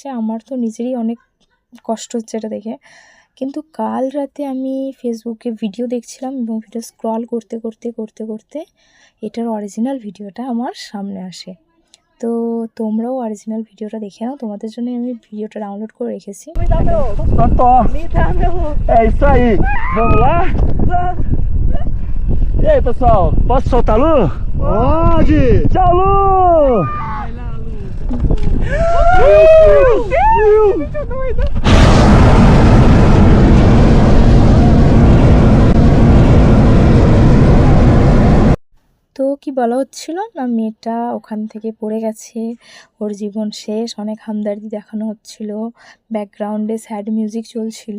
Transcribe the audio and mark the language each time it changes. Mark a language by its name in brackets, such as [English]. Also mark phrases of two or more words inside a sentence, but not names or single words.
[Bangla] আমার তো নিজেরই অনেক কষ্ট হচ্ছে এটা দেখে। কিন্তু কাল রাতে আমি ফেসবুকে ভিডিও দেখছিলাম এবং [English] video scroll [Bangla] করতে করতে করতে করতে এটার [English] original video [Bangla] আমার সামনে আসে। তো তোমরাও [English] original video [Bangla] দেখে নাও, তোমাদের জন্য আমি ভিডিওটা ডাউনলোড করে রেখেছি। [Portuguese] É isso aí, vamos lá? E aí, pessoal, posso soltar a Lu? Pode! Tchau, Lu! Vai lá, Lu! Muito doida! [Bangla] তো কি বলা হচ্ছিল না, মেয়েটা ওখান থেকে পড়ে গেছে, ওর জীবন শেষ, অনেক হামদর্দি দেখানো হচ্ছিল, [English] background sad music [Bangla] চলছিল।